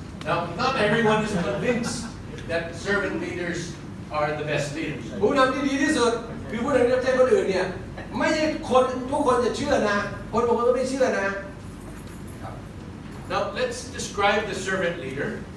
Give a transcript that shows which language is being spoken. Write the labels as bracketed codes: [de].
[en] Now, not everyone is convinced that servant leaders are the best leaders. [th] ผู้นำที่ดีที่สุดคือผู้นำที่รับใช้คนอื่นเนี่ยไม่ใช่คนทุกคนจะเชื่อนะคนบางคนก็ไม่เชื่อนะ [en] Now, let's describe the servant leader.